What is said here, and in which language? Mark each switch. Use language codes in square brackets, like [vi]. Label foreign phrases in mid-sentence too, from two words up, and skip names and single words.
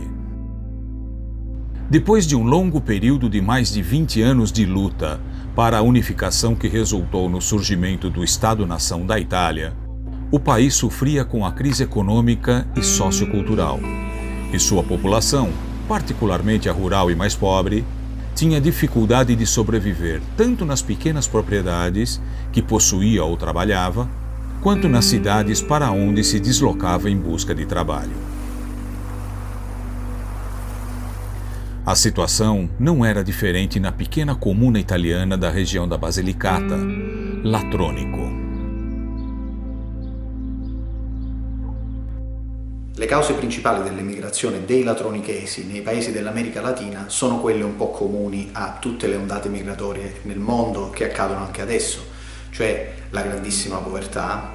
[pt] Depois de um longo período de mais de 20 anos de luta para a unificação que resultou no surgimento do Estado-nação da Itália, o país sofria com a crise econômica e sociocultural, e sua população, particularmente a rural e mais pobre, tinha dificuldade de sobreviver tanto nas pequenas propriedades que possuía ou trabalhava, quanto nas cidades para onde se deslocava em busca de trabalho. A situação não era diferente na pequena comuna italiana da região da Basilicata, Latronico. [it] Le cause principali dell'emigrazione dei latronichesi nei paesi dell'America Latina sono quelle un po' comuni a tutte le ondate migratorie nel mondo che accadono anche adesso, cioè la grandissima povertà.